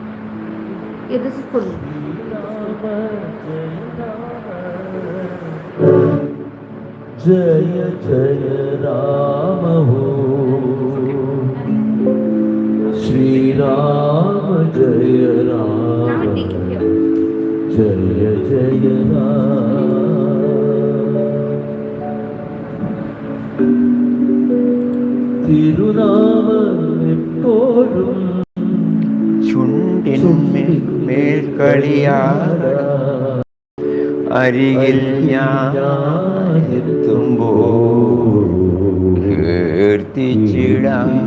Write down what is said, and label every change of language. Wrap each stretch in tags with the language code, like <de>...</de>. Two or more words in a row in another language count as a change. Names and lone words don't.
<en>Yeah, this is full.</en> <sa>जय जय राम हो श्री राम जय राम.</sa> <en>Now we take it here.</en> <sa>जय जय राम.</sa> <ml>തിരുനാമ എപ്പോഴും ചുണ്ടിന്മേൽ കളിയാടും അരികിൽ ഞാനെത്തുമ്പോൾ കീർത്തിച്ചിടാം.</ml>